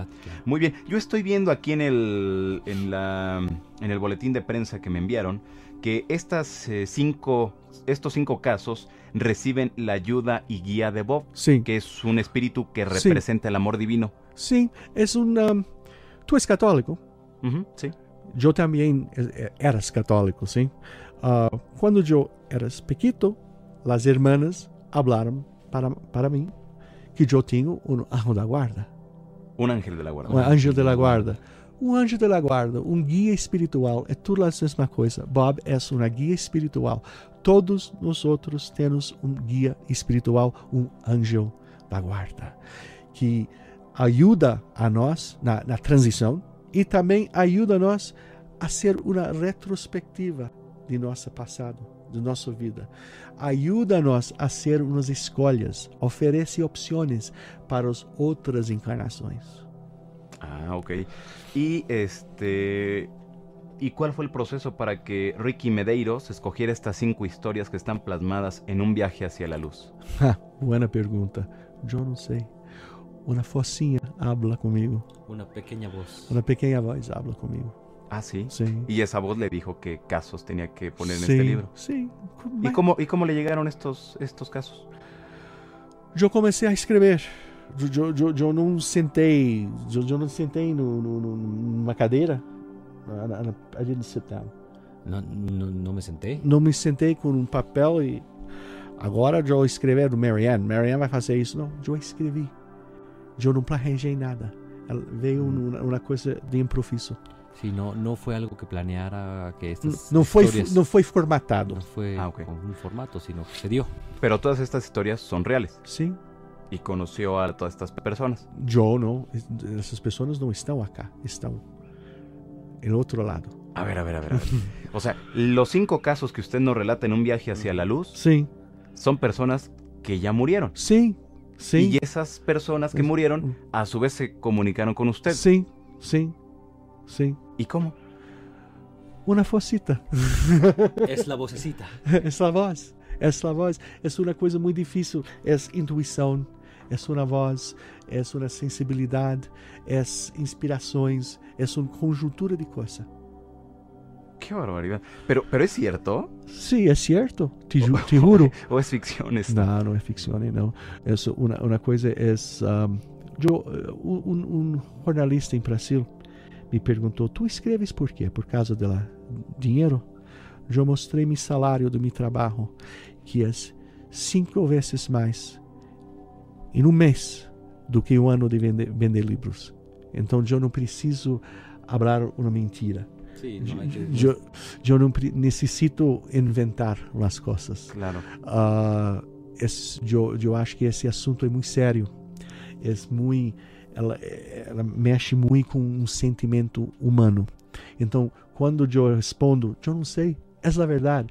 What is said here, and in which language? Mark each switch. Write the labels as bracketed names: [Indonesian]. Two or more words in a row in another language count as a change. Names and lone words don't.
[Spanish] Muy bien, yo estoy viendo aquí en el boletín de prensa que me enviaron que estos 5 casos reciben la ayuda y guía de Bob, Sí. que es un espíritu que representa el amor divino. [Portuguese] Sim, tu és católico? [Spanish] Sí. [Portuguese] Eu também eras católico, sim. Quando eu era pequeno, as irmãs falaram para mim que eu tinha um anjo da guarda. [Spanish] Un ángel de la guarda. [Portuguese] Um anjo da guarda. Um anjo da guarda, um guia espiritual, é tudo a mesma coisa. Bob é uma guia espiritual. Todos nós outros temos um guia espiritual, um anjo da guarda, que ajuda a nós na transição e também ajuda a nós a ser uma retrospectiva de nosso passado, de nossa vida. Ajuda a nós a ser umas escolhas, oferece opções para as outras encarnações. Ah, ok. [Spanish] ¿Y cuál fue el proceso para que Ricky Medeiros escogiera estas 5 historias que están plasmadas en Un viaje hacia la luz? [Portuguese] Buena pergunta. Eu não sei. [Spanish] una focinha habla conmigo. Una pequeña voz. Una pequeña voz habla conmigo. Ah, sí. Sí. Y esa voz le dijo qué casos tenía que poner en Sí, este libro. sí. ¿Y cómo le llegaron estos casos? [Portuguese] Eu comecei a escrever. Eu não sentei. Eu não sentei numa cadeira. [English] I didn't sit down. [Spanish] No me senté. [Portuguese] Não me sentei com um papel e agora eu vou escrever do Marianne. Marianne vai fazer isso. Não, eu escrevi. Eu não planejei nada. Veio uma coisa de improviso. [Spanish] Sí, no fue algo que planeara que estas [Portuguese] Não [Spanish] historias... [Portuguese] foi formatado. [Spanish] No fue ok. con un formato, sino que se dio. Pero todas estas historias son reales. [Portuguese] Sim. [Spanish] Y conoció a todas estas personas. [Portuguese] Eu não. Essas pessoas não estão acá. Estão em outro lado. [Spanish] A ver. O sea, los 5 casos que usted nos relata en un viaje hacia la luz [Portuguese] Sim. [Spanish] son personas que ya murieron. [Portuguese] Sim. Sim. [Spanish] Y esas personas que murieron, a su vez se comunicaron con usted. [Portuguese] Sim. Sim. Sim. [Spanish] ¿Y cómo? Una focita. Es la vocecita. [Portuguese] Essa voz. Essa voz. É uma coisa muito difícil. É intuição. É uma voz. É uma sensibilidade. É inspirações. É uma conjuntura de coisas. [Spanish] Qué barbaridad. Pero ¿es cierto? [Portuguese] Sim, é certo. Te juro. [Spanish] ¿O es ficción esto? [Portuguese] Não é ficção, não. É uma coisa. Jornalista em Brasil me perguntou: tu escreves por quê? Por causa do dinheiro? Eu mostrei meu salário do meu trabalho, que é 5 vezes mais em um mês do que um ano de vender livros. Então eu não preciso falar uma mentira. [Spanish] Sí, no hay que... [Portuguese] Eu não necessito inventar as coisas. [Spanish] Claro. [Portuguese] Eu acho que esse assunto é muito sério. Ela mexe muito com um sentimento humano. Então, quando eu respondo, eu não sei, é a verdade.